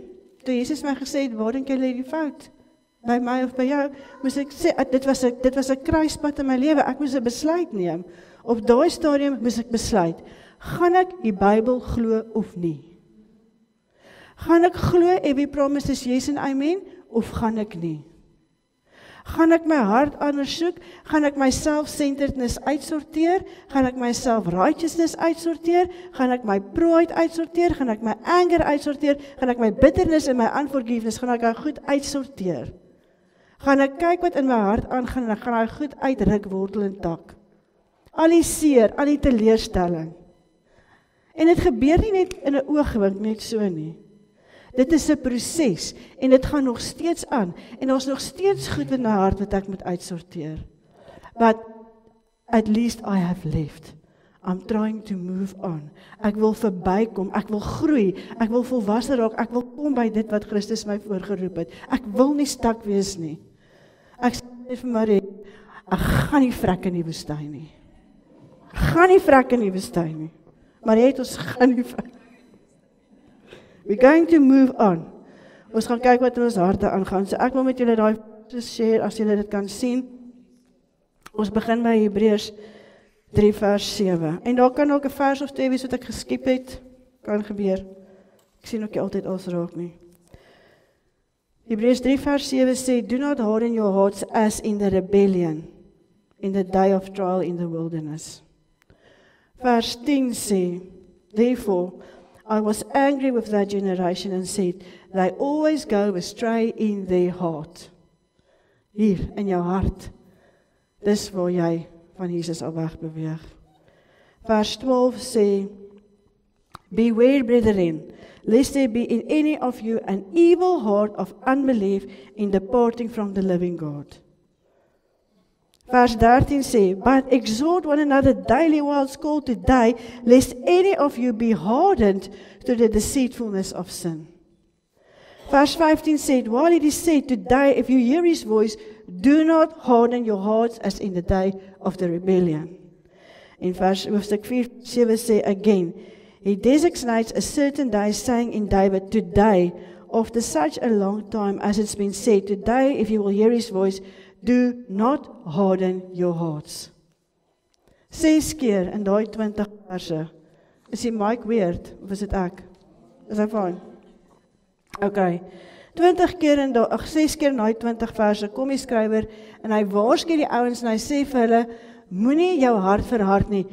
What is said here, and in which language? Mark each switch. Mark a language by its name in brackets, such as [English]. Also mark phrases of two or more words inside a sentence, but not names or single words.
[Afrikaans] Toe Jesus my gesê het, waar dink jy lê die fout? By my of by jou? Moes ek sê, dit was 'n kruispunt in my lewe. Ek moes 'n besluit neem. Op daai stadium moes ek besluit, gaan ek die Bybel glo of nie? Gaan ek glo [English] every promise is yes and amen, [Afrikaans] of gaan ek nie? Gaan ek my hart ondersoek? Gaan ek my self-centeredness uitsorteer? Gaan ek my self-righteousness uitsorteer? Gaan ek my pride uitsorteer? Gaan ek my anger uitsorteer? Gaan ek my bitterness en my unforgiveness, gaan ek hy goed uitsorteer? Gaan ek kyk wat in my hart aangaan en ek gaan hy goed uitruk, wortel en tak? Al die seer, al die teleurstelling. En dit gebeur nie net in 'n oogwink, net so nie. Dit is 'n proses en dit gaan nog steeds aan en daar's nog steeds goed in my hart wat ek moet uitsorteer. [English] But at least I have left. I'm trying to move on. [Afrikaans] Ek wil verbykom, ek wil groei, ek wil volwasse raak, ek wil kom by dit wat Christus my voorgeroep het. Ek wil nie stak wees nie. Ek sê vir Marie, ek gaan nie vrek in die woestyn nie. Ek gaan nie vrek in die woestyn nie. Marie het ons gaan nie vrek. [English] We're going to move on. [Afrikaans] Ons gaan kyk wat in ons harte aangaan. So ek wil met julle daai share, as julle dit kan sien. Ons begin by Hebreërs 3 vers 7. En daar kan ook 'n vers of 2 wees wat ek geskiep het. Kan gebeur. Ek Ek sien ook nie altyd alles raak nie. Hebreërs 3 vers 7 sê, [English] do not harden your hearts as in the rebellion, in the day of trial in the wilderness. [Afrikaans] Vers 10 sê, [English] therefore, I was angry with that generation and said, they always go astray in their heart. [Afrikaans] Hier, in jou hart. Dis waar jy van Jesus al wegbeweeg. Vers 12 sê, [English] beware, brethren, lest there be in any of you an evil heart of unbelief in departing from the living God. [Afrikaans] Vers 13 sê, [English] but exhort one another daily while it's called today, lest any of you be hardened to the deceitfulness of sin. [Afrikaans] Vers 15 sê, [English] while it is said today, if you hear his voice, do not harden your hearts as in the day of the rebellion. [Afrikaans] In vers hoofstuk 4:7 sê [English] again, he designates a certain day, saying in David, today, after such a long time as it's been said, today, if you will hear his voice, do not harden your hearts. [Afrikaans] 6 keer in daai 20 verse. Is die mic weird, of is dit ek? Is hy fine? Okay. 20 keer in daai, 6 keer in daai 20 verse, kom die skrywer, en hy waarsku die ouens, en hy sê vir hulle, moenie jou hart verhard nie.